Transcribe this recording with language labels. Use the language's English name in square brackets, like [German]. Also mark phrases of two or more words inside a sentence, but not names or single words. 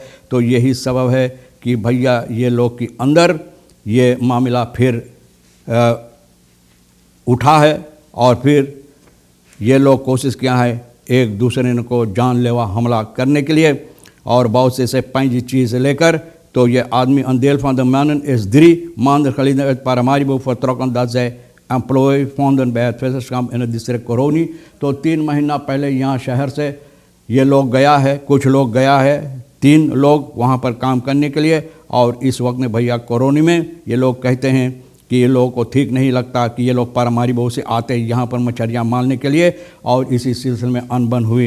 [Caribbean Hindustani] तो यही सबब है कि भैया ये लोग के अंदर ये मामला फिर उठा है और फिर ये लोग कोशिश किया है एक दूसरे को जानलेवा हमला करने के लिए और बहुत से ऐसे पंज चीज़ लेकर। तो ये आदमी [Dutch] अंदेल van de mannen is 3 maanden geleden uit Paramaribo vertrokken dat zij employ vonden bij het visserskamp in het district कोरौनी। [Caribbean Hindustani] तो 3 महीना पहले यहाँ शहर से ये लोग गया है, कुछ लोग गया है, 3 लोग वहाँ पर काम करने के लिए। और इस वक्त में भैया कोरौनी में ये लोग कहते हैं कि ये लोगों को ठीक नहीं लगता कि ये लोग पारामारीबो से आते हैं यहाँ पर मछलियाँ मारने के लिए और इसी सिलसिले में अनबन हुई।